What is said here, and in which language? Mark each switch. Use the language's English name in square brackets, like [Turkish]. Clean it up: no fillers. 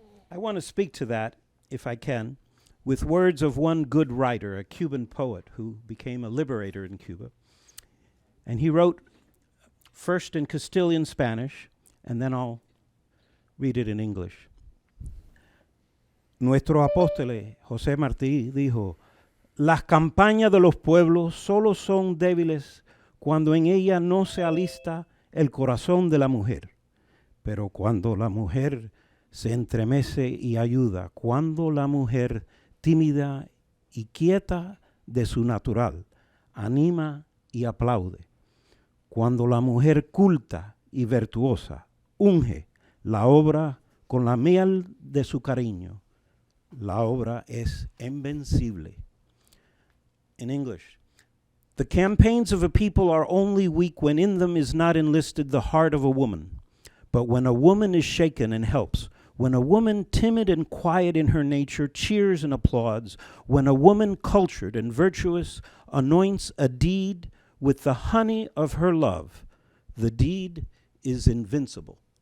[English] I want to speak to that, if I can, with words of one good writer, a Cuban poet who became a liberator in Cuba. And he wrote first in Castilian Spanish, and then I'll read it in English. [Spanish] Nuestro apóstol José Martí dijo, las campañas de los pueblos solo son débiles cuando en ella no se alista el corazón de la mujer. Pero cuando la mujer se entremece y ayuda, cuando la mujer tímida y quieta de su natural anima y aplaude, cuando la mujer culta y virtuosa unge la obra con la miel de su cariño, la obra es invencible. [English] In English, the campaigns of a people are only weak when in them is not enlisted the heart of a woman. But when a woman is shaken and helps, when a woman timid and quiet in her nature cheers and applauds, when a woman cultured and virtuous anoints a deed with the honey of her love, the deed is invincible.